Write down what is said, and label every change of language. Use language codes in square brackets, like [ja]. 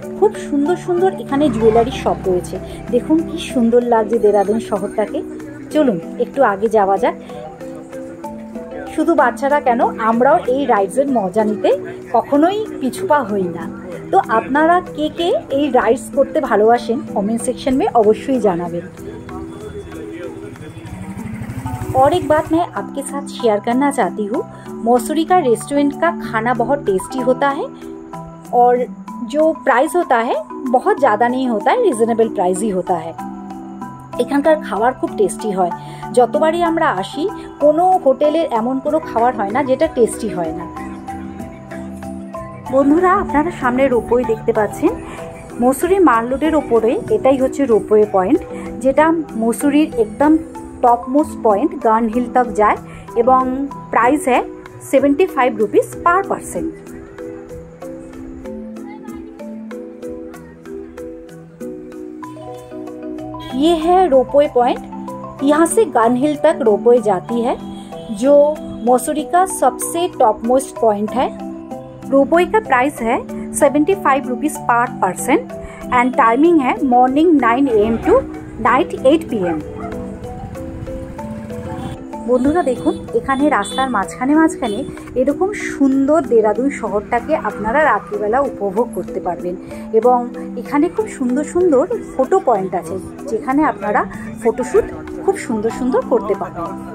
[bn] খুব সুন্দর সুন্দর এখানে জুয়েলারি শপ রয়েছে। দেখুন কি সুন্দর লাগছে দেরাদুন শহরটাকে। চলুন একটু আগে যাওয়া যাক। শুধু বাচ্চারা কেন, আমরাও এই রাইডসের মজা নিতে কখনোই পিছুপা হই না। তো আপনারা কে কে এই রাইডস করতে ভালোবাসেন [hi] कमेंट सेक्शन में अवश्य [bn] জানাবেন। [hi] और एक बात मैं आपके साथ शेयर करना चाहती हूँ, मसूरी का रेस्टोरेंट का खाना बहुत टेस्टी होता है और जो प्राइस होता है बहुत ज़्यादा नहीं होता है, रिजनेबल प्राइस ही होता है। [bn] এখানকার খাবার খুব টেস্টি হয়। যতবারই আমরা আসি কোনো হোটেলের এমন কোনো খাবার হয় না যেটা টেস্টি হয় না। বন্ধুরা, আপনারা সামনে রোপওয়ে দেখতে পাচ্ছেন। মসুরি মাল রোডের ওপরে এটাই হচ্ছে রোপওয়ে পয়েন্ট, যেটা মসুরির একদম [hi] टॉप मोस्ट पॉइंट गार्न हिल तक जाए एवं प्राइस है 75 रुपीज़ पर पर्सन। ये है रोपवे पॉइंट। यहाँ से गार्न हिल तक रोपवे जाती है, जो मसूरी का सबसे टॉप मोस्ट पॉइंट है। रोपवे का प्राइस है 75 रुपीज़ पर पर्सन एंड टाइमिंग है morning 9 AM to night 8 PM। [bn] বন্ধুরা দেখুন, এখানে রাস্তার মাঝখানে মাঝখানে এরকম সুন্দর দেরাদুন শহরটাকে আপনারা রাত্রিবেলা উপভোগ করতে পারবেন। এবং এখানে খুব সুন্দর সুন্দর ফটো পয়েন্ট আছে, যেখানে আপনারা ফটোশ্যুট খুব সুন্দর সুন্দর করতে পারবেন।